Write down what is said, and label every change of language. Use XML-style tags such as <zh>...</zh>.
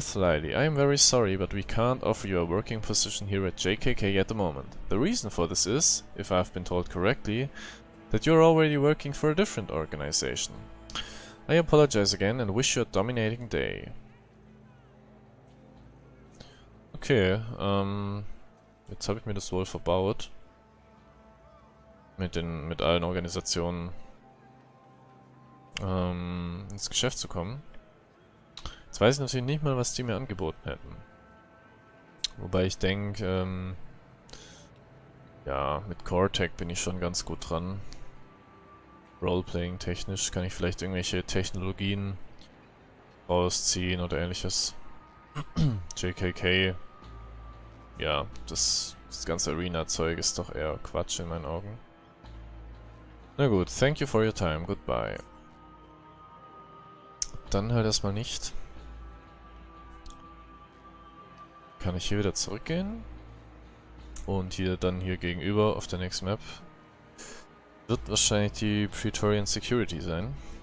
<en>Thlyly, I am very sorry, but we can't offer you a working position here at JKK at the moment. The reason for this is, if I've been told correctly, that you're already working for a different organization. I apologize again and wish you a dominating day.</en> <de>Okay, jetzt habe ich mir das wohl verbaut. Mit allen Organisationen ins Geschäft zu kommen. Jetzt weiß ich natürlich nicht mal, was die mir angeboten hätten. Wobei ich denke, ja, mit Core-Tech bin ich schon ganz gut dran. Roleplaying technisch kann ich vielleicht irgendwelche Technologien rausziehen oder ähnliches. JKK, ja, das ganze Arena-Zeug ist doch eher Quatsch in meinen Augen. Na gut,</de> <en>thank you for your time, goodbye.</en> <de>Dann halt erstmal nicht. Kann ich hier wieder zurückgehen? Und hier dann hier gegenüber auf der nächsten Map wird wahrscheinlich die Praetorian Security sein.</de>